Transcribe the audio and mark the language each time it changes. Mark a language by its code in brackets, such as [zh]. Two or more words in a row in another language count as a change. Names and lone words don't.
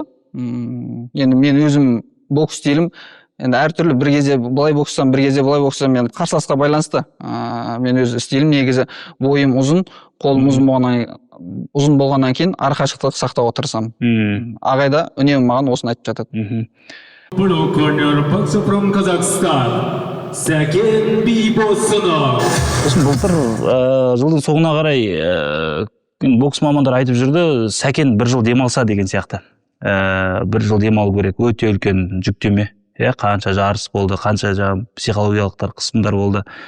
[kk] Енді мен өзім бокс стилім енді әртүрлі, бір кезде былай бокстан, бір кезде былай бокстан, мен қарсыласқа байланысты. Мен өз стилім негізі бойым ұзын, қолым ұзын болғаннан кейін арақашықтық сақтауға тырысамын. Ағайда үнемі маған осыны айтып жатады. [en] Blue corner boxer from Kazakhstan, Сәкен Бибосынов. [kk] Сосын былтыр жылдың соңына қарай бокс мамандар айтып жүрді, Сәкен бір жыл демалса деген сияқты. Бір жыл демалу керек, өте үлкен жүктеме. Қанша жарыс болды, қанша психологиялықтар қысымдар болды.